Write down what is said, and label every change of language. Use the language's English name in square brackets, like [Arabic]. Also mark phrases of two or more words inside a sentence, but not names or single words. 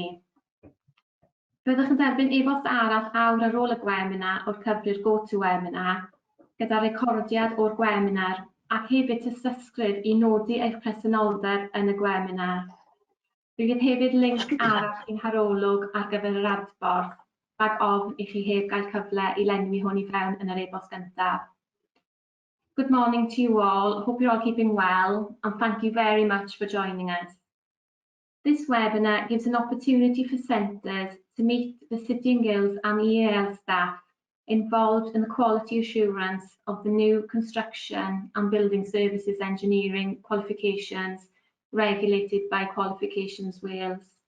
[Welsh] Byddwch yn derbyn e-bost arall awr ar ôl y webinar o'r cyfrif Go to Webinar gyda recordiad o'r webinar ac hefyd tystysgrif i nodi eich presenoldeb yn y webinar. Bydd hefyd linc arall i'n harolwg ar gyfer yr adborth rhag ofn i chi heb gael cyfle i lenwi hwn i fewn yn yr e-bost gyntaf. [English] Good morning to you all. Hope you're all keeping well, and thank you very much for joining us. This webinar gives an opportunity for centres to meet the City and Guilds and EAL staff involved in the quality assurance of the new construction and building services engineering qualifications regulated by Qualifications Wales.